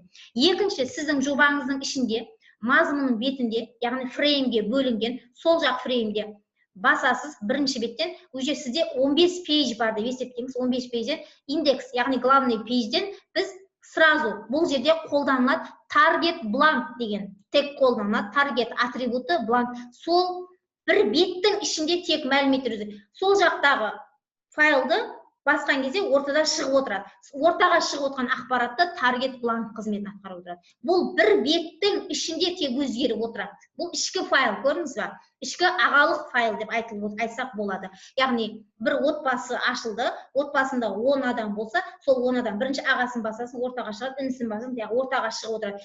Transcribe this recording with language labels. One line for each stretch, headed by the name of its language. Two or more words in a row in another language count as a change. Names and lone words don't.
Kazakh: Екінші, сіздің жобаңыздың ішінде мазмұнның бетінде, яғни фреймге бөлінген, сол жақ фреймде басасыз бірінші беттен, уже сізде 15 пейдж бар деп есептеңіз, 15 пейджден индекс, яғни главный пейджден біз сразу бұл жерде қолданылады
English: target blank
Kazakh: деген тек қолданылады, target атрибуты blank. Сол бір беттің ішінде тек мәліметтер өзі. Сол жақтағы файлды басқан кезде ортада шығып отырады. Ортаға шығып отырған ақпаратты
English: target blank
Kazakh: қызметін атқарып отырады. Бұл бір беттің ішінде тек өзгеріп отырады. Бұл ішкі файл, көрдіңіз бе? Ішкі ағалық файл деп айтсақ болады. Яғни бір отбасы ашылды, отбасында 10 адам болса, сол 10 адам бірінші ағасын басасын, ортаға шығады, інісін басасын, ортаға шығып отырады.